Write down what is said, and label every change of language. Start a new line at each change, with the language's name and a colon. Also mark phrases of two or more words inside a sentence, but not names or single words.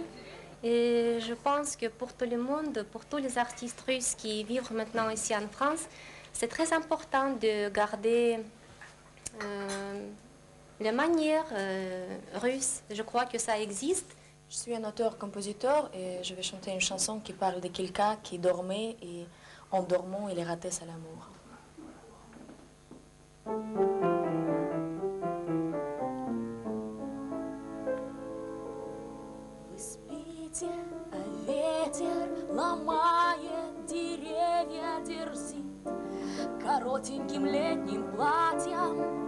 French: Et je pense que pour tout le monde, pour tous les artistes russes qui vivent maintenant ici en France, c'est très important de garder les manières russes. Je crois que ça existe. Je suis un auteur-compositeur et je vais chanter une chanson qui parle de quelqu'un qui dormait et en dormant, il est raté à l'amour.
Russian: Вы спите, а ветер ломает деревья, дерзит коротеньким летним платьем.